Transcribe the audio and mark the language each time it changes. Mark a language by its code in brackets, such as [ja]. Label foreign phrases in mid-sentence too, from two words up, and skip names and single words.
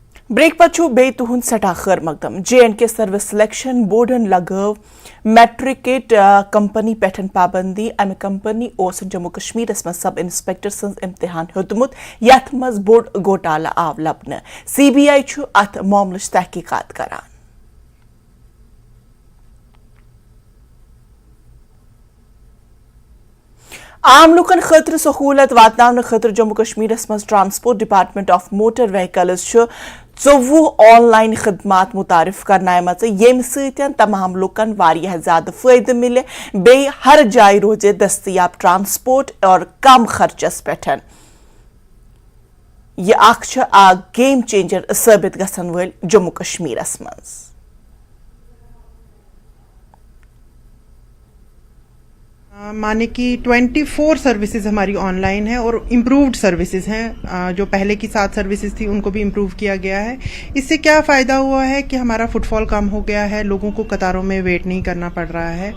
[ks] ब्रेक पछु बे तुहुन सटा खैर मकदम J&K सर्विस सिलेक्शन बोर्डन लगव मैट्रिकेट कंपनी पेठन पाबंदी अमे कंपनी ओस जम्मू कश्मीर मं [en] sub inspector [ks] सन्स इम्तिहान हेतुमुत यथ मज बोर्ड घोटाला आव लबन CBI छु अथ मामलच तहकीकात करान। आम लुकन खतर सहूलत वातनावन खतर जम्मू कश्मीर मं ट्रांसपोर्ट डिपार्टमेंट ऑफ मोटर व्हीकल्स 24 ऑनलाइन खदमात मुतारिफ करनायमच येम सतन तमाम लुकन वारियाह ज्यादा फायदे मिले बे हर जाय रोजे दस्तयाब ट्रांसपोर्ट और कम खर्चस पेठन यह अख [en] game changer [ks] साबित गसन वल जम्मू कश्मीर मं। [hi] माने कि 24 सर्विसेज हमारी ऑनलाइन है और [en] improved services [hi] हैं। जो पहले की 7 सर्विसेज थी उनको भी इम्प्रूव किया गया है। इससे क्या फ़ायदा हुआ है कि हमारा फुटफॉल कम हो गया है, लोगों को कतारों में वेट नहीं करना पड़ रहा है।